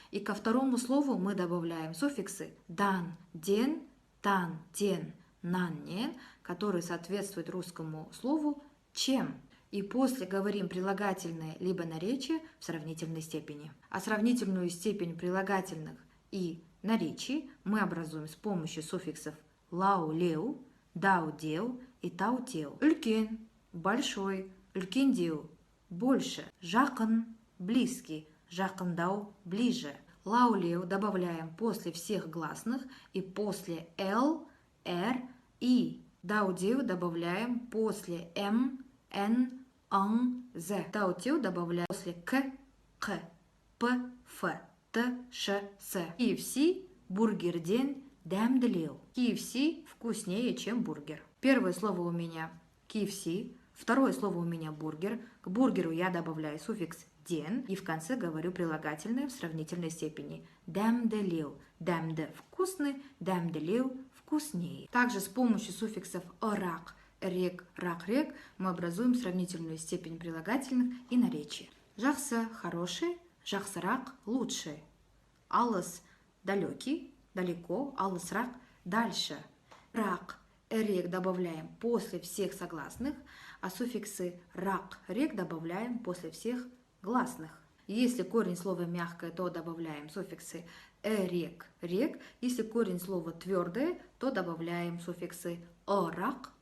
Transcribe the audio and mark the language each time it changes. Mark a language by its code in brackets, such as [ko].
[ru] И ко второму слову мы добавляем суффиксы дан, ден, тан, тен, нан, нен, которые соответствуют русскому слову чем. И после говорим прилагательное либо наречие в сравнительной степени. А сравнительную степень прилагательных и наречий мы образуем с помощью суффиксов лау, леу, дау, деу и тау, теу. [kk] Үлкен – большой, үлкен деу – больше, жақын – близкий, жақындау – ближе. [ru] Лау, леу добавляем после всех гласных и после л, р, и. Дау, деу добавляем после м, н, ан, з. Тау, теу добавляем после к, п, ф, т, ш, с. KFC – [kk] бургерден дәмділеу. [ru] KFC вкуснее, чем бургер. Первое слово у меня KFC, второе слово у меня бургер. К бургеру я добавляю суффикс ден и в конце говорю прилагательное в сравнительной степени. Дәмділеу. Дәмді – вкусный, дәмділеу – вкуснее. Также с помощью суффиксов рак, рек, рак, рек мы образуем сравнительную степень прилагательных и наречий. Жақсы – хороший, жақсырақ – лучший. Алыс – далекий, далеко, алысрақ – дальше. Рак, рек добавляем после всех согласных, а суффиксы рак, рек добавляем после всех гласных. Если корень слова мягкое, то добавляем суффиксы рек, рек. Если корень слова твердое, то добавляем суффиксы рак,